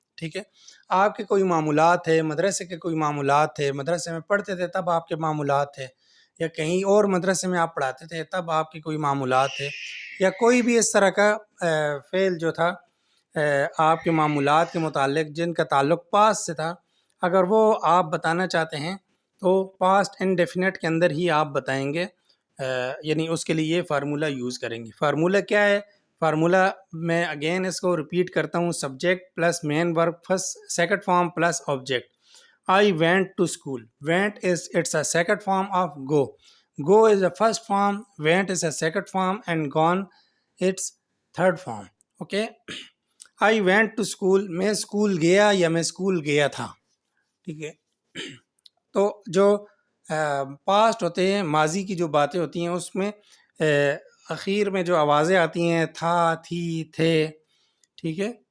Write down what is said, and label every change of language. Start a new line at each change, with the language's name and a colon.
Urdu: ٹھیک ہے, آپ کے کوئی معمولات تھے, مدرسے کے کوئی معمولات تھے, مدرسے میں پڑھتے تھے تب آپ کے معمولات تھے, یا کہیں اور مدرسے میں آپ پڑھاتے تھے تب آپ کے کوئی معمولات تھے, یا کوئی بھی اس طرح کا فعل جو تھا آپ کے معمولات کے متعلق جن کا تعلق پاسٹ سے تھا, اگر وہ آپ بتانا چاہتے ہیں تو پاسٹ انڈیفینٹ کے اندر ہی آپ بتائیں گے. یعنی اس کے لیے یہ فارمولہ یوز کریں گے. فارمولہ کیا ہے؟ فارمولہ میں اگین اس کو ریپیٹ کرتا ہوں, سبجیکٹ پلس مین ورب first second form plus object.
English: I went to school. Went it's a second form of go. Go is the first form, went is a second form, and gone it's third form. Okay. I went to school.
Urdu: میں school گیا یا میں school گیا تھا. ٹھیک ہے, تو جو پاسٹ ہوتے ہیں, ماضی کی جو باتیں ہوتی ہیں, اس میں اخیر میں جو آوازیں آتی ہیں تھا, تھی, تھے, ٹھیک ہے,